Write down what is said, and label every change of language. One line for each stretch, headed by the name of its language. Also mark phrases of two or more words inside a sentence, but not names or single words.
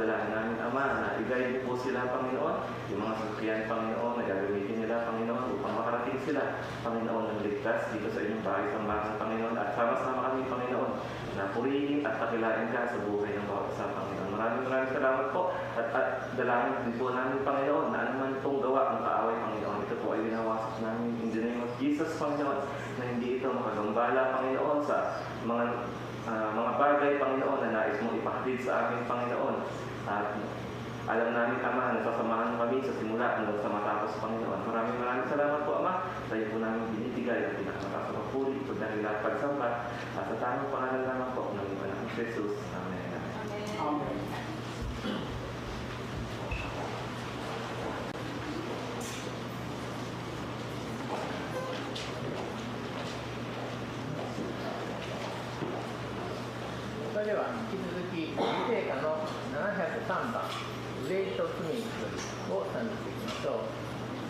Filipino: Dalangin namin Ama na i-guide po sila Panginoon, yung mga sasakyan Panginoon na gagamitin nila Panginoon upang makarating sila Panginoon ng ligtas dito sa inyong bahay sa umagang Panginoon, at sama-sama kami Panginoon na purihin at pakilain ka sa buhay ng bawat isa Panginoon. Maraming salamat po, at dalangin din po namin Panginoon na anuman pong gawa ng kaaway Panginoon, ito po ay winawasak namin
English: in the name of Jesus
Filipino: Panginoon, na hindi ito makagambala Panginoon sa mga bagay Panginoon na nais mong ipahatid sa amin Panginoon. At alam namin Ama na sasamahan kami sa simula hanggang sa matapos Panginoon. Maraming salamat po Ama, tayo po namin binibigay ang pinakamataas na papuri, pagdahilan, pagsambat, at sa tamang pangalan lamang po ng anak ng Jesus. Amen. Amen.
Japanese: それでは引き続き聖歌の703番「ウェイト・スミス」を賛美していきましょう。